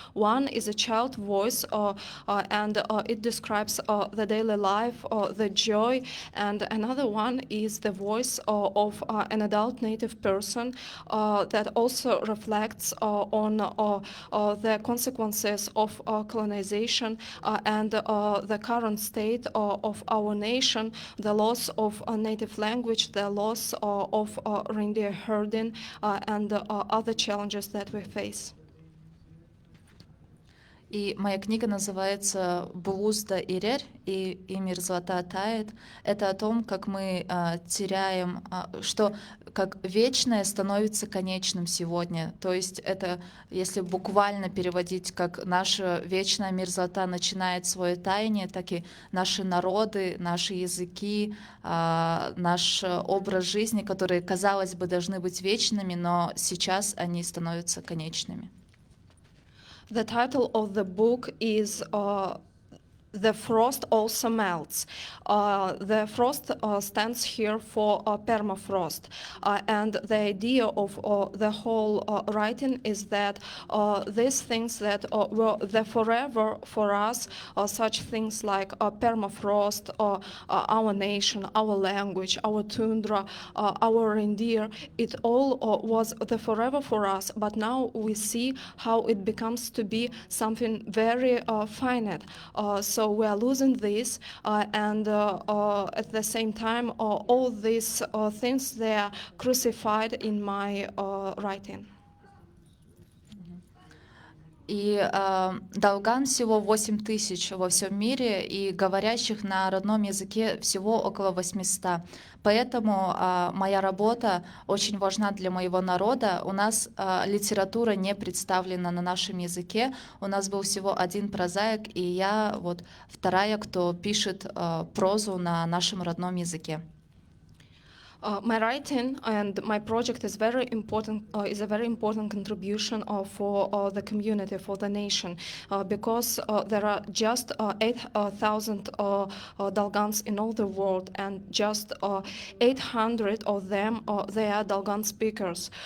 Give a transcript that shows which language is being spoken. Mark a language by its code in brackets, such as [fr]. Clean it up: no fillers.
[en] One is a child voice, and it describes the daily life, the joy, and another one is the voice of an adult native person that also reflects on the consequences of colonization and the current state of our nation, the loss of native language, the loss of reindeer herding, and other challenges that we face. [ru] И моя книга называется «Булузда Ирер» и «Мерзлота тает». Это о том, как мы теряем, что как вечное становится конечным сегодня. То есть это, если буквально переводить, как наша вечная мерзлота начинает свое таяние, так и наши народы, наши языки, наш образ жизни, которые, казалось бы, должны быть вечными, но сейчас они становятся конечными. [en] The title of the book is The Frost Also Melts. The frost stands here for permafrost. And the idea of the whole writing is that these things that were the forever for us, such things like permafrost, our nation, our language, our tundra, our reindeer, it all was the forever for us. But now we see how it becomes to be something very finite. So we are losing this, and at the same time, all these things, they are crucified in my writing. [ru] И долган всего 8 тысяч во всем мире, и говорящих на родном языке всего около 800. Поэтому моя работа очень важна для моего народа. У нас литература не представлена на нашем языке. У нас был всего один прозаик, и я вот вторая, кто пишет прозу на нашем родном языке. [en] My writing and my project is very important. Is a very important contribution for the community, for the nation, because there are just 8,000 Dalgans in all the world, and just 800 of them they are Dalgan speakers.